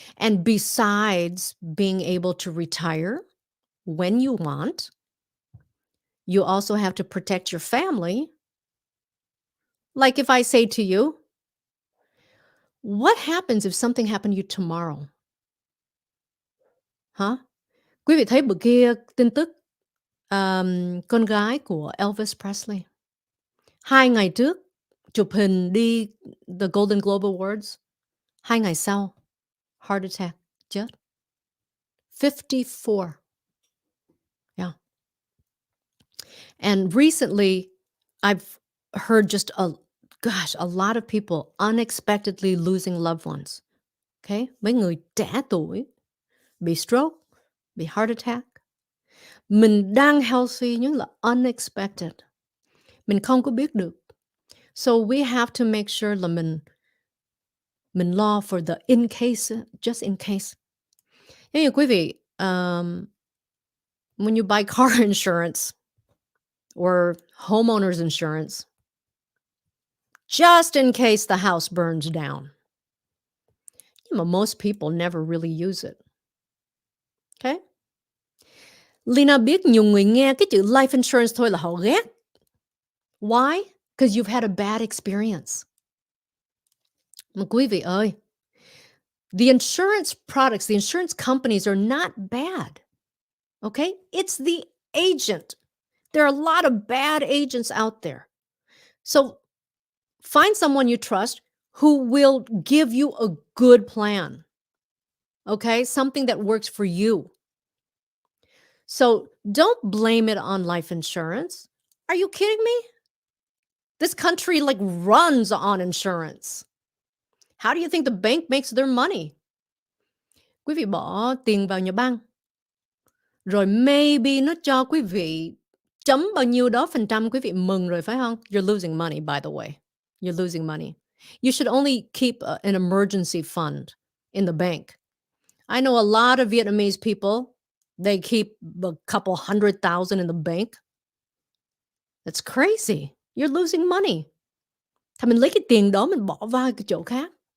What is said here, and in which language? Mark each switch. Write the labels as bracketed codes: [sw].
[en] And besides being able to retire when you want, you also have to protect your family. Like if I say to you, what happens if something happened to you tomorrow? [vi] Hả? Quý vị thấy bữa kia tin tức con gái của Elvis Presley. 2 ngày trước chụp hình đi the Golden Globe Awards. 2 ngày sau, heart attack, chết. [en] 54. Yeah. And recently, I've heard just a lot of people unexpectedly losing loved ones. Okay? [vi] Mấy người trẻ tuổi bị stroke, bị heart attack. Mình đang healthy nhưng là unexpected. Mình không có biết được. [en] So we have to make sure [vi] là mình lo [en] for the in case, just in case. [vi] Như quý vị, [en] when you buy car insurance or homeowner's insurance, just in case the house burns down. [vi] Nhưng mà [en] most people never really use it. Okay? [vi] Leyna biết nhiều người nghe cái chữ life insurance thôi là họ ghét. [en] Why? Because you've had a bad experience. [vi] Mà quý vị ơi, [en] the insurance products, the insurance companies are not bad. Okay? It's the agent. There are a lot of bad agents out there. So find someone you trust who will give you a good plan. Okay? Something that works for you. So don't blame it on life insurance. Are you kidding me? This country like runs on insurance. How do you think the bank makes their money? [vi] Quý vị bỏ tiền vào nhà băng, rồi maybe nó cho quý vị chấm bao nhiêu đó phần trăm, quý vị mừng rồi phải không? [en] You're losing money, by the way. You're losing money. You should only keep an emergency fund in the bank. I know a lot of Vietnamese people, they keep a couple 100,000 in the bank. That's crazy. You're losing money. [vi] Thì mình lấy cái tiền đó mình bỏ vào cái chỗ khác.